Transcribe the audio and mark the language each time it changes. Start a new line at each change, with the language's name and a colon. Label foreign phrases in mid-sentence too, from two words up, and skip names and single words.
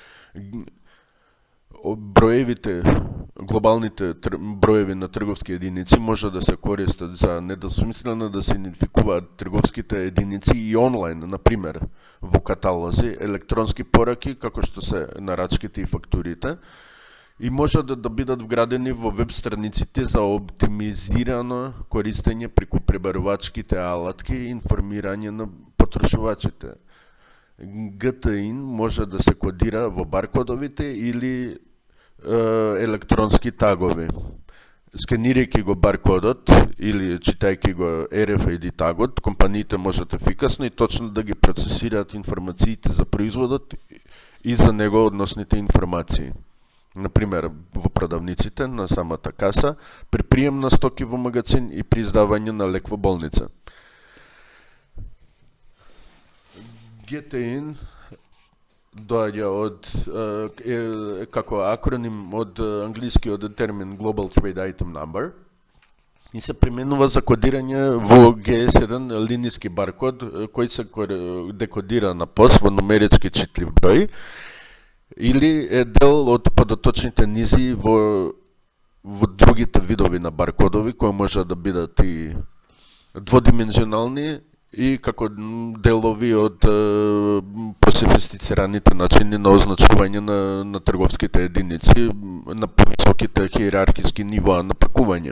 Macedonian: Глобалните броеви на трговски единици може да се користат за недосмислено да се идентификуваат трговските единици и онлайн, например, во каталози, електронски пораки, како што се нарачките и фактурите, и може да бидат вградени во веб страниците за оптимизирано користење преку пребарувачките алатки и информирање на потрошувачите. GET-IN може да се кодира во баркодовите или електронски тагови. Скенирајќи го баркодот или читајќи го RFID тагот, компаниите можат ефикасно и точно да ги процесираат информациите за производот и за него односните информации. Например, во продавниците на самата каса, при прием на стоки во магазин и при издавање на лек во болница. GET-IN доаѓа како акроним од англискиот термин
English: Global Trade Item Number
Macedonian: и се применува за кодирање во GS1 линиски баркод кој се декодира на пост во нумерички читлив број или е дел од податочните низи во другите видови на баркодови кои може да бидат и дводимензионални и како делови од пософистицираните начини на означување на трговските единици на повисоките хиерархиски нивоа на пакување.